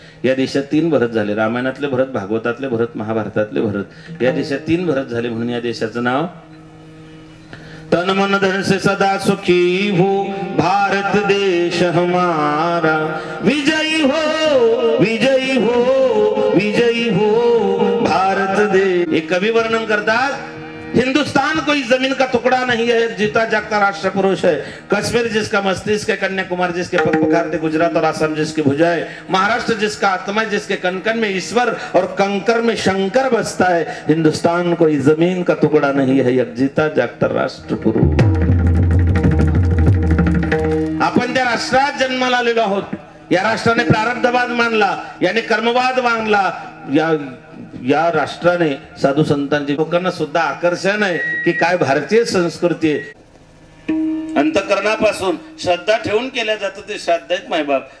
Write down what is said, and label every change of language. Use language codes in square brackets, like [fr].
[mr] या देशात 3 भरत झाले. रामायणातले भरत, भागवतातले भरत, महाभारतातले भरत. या देशात 3 भरत झाले म्हणून या देशाचं नाव [hi] तन मन धन से सदा सुखी हो भारत देश हमारा. विजयी हो, विजयी हो, विजयी हो भारत देश. [mr] एक कवि वर्णन करतात, [hi] हिंदुस्तान कोई जमीन का टुकड़ा नहीं है, जीता जागता राष्ट्र पुरुष है. कश्मीर जिसका मस्तिष्क है, कन्याकुमारी जिसके पग पखारते, गुजरात और आसाम जिसकी भुजा है, महाराष्ट्र जिसका आत्मा है, जिसके कनकन में ईश्वर और कंकर में शंकर बसता है. हिंदुस्तान कोई जमीन का टुकड़ा नहीं है, एक जीता जागता राष्ट्र पुरुष. [mr] आपण त्या राष्ट्रात जन्माला आलेलो आहोत. या राष्ट्राने प्रारब्धवाद मानला, याने कर्मवाद मानला. या राष्ट्राने साधू संतांची लोकांना सुद्धा आकर्षण आहे की काय भारतीय संस्कृती आहे. अंतकरणापासून श्रद्धा ठेवून केल्या जातं ते श्राद्ध आहेत मायबाप.